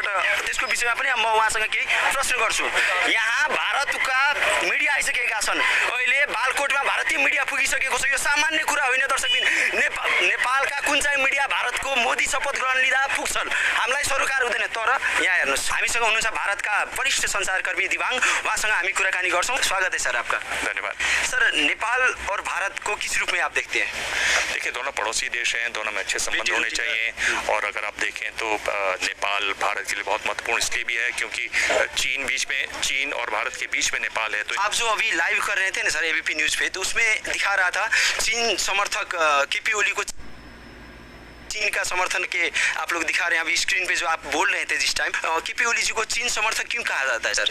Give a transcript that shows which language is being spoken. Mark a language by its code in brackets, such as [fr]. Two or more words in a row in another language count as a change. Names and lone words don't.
[ne] त्यसको विषयमा पनि म उहाँसँग केही प्रश्न गर्छु। यहाँ भारतका मिडिया आइसकेका छन्, अहिले बालकोटमा भारतीय मिडिया पुगिसकेको छ। यो सामान्य कुरा होइन दर्शकबिन। नेपालका कुन चाहिँ मिडिया भारतको मोदी शपथ ग्रहण लिँदा पुग्छन्, हामीलाई सरकार हुँदैन। तर यहाँ हेर्नुहोस्, हामीसँग हुनुहुन्छ भारतका वरिष्ठ सञ्चारकर्मी दिवाङ, उहाँसँग हामी कुराकानी गर्छौँ। [hi] स्वागत है सर आपका। धन्यवाद सर, नेपाल और भारत को किस रूप में आप देखते हैं? देखिए, दोनों पड़ोसी देश हैं, दोनों में अच्छे संबंध होने चाहिए। और अगर आप देखें तो नेपाल भारत के लिए बहुत महत्वपूर्ण इसलिए भी है क्योंकि चीन और भारत के बीच में नेपाल है। तो आप जो अभी लाइव कर रहे थे ना सर एबीपी न्यूज पे, तो उसमें दिखा रहा था चीन समर्थक केपी ओली को, चीन का समर्थन के आप लोग दिखा रहे हैं अभी स्क्रीन पे जो आप बोल रहे थे जिस टाइम, केपी ओली जी को चीन समर्थक क्यों कहा जाता है सर?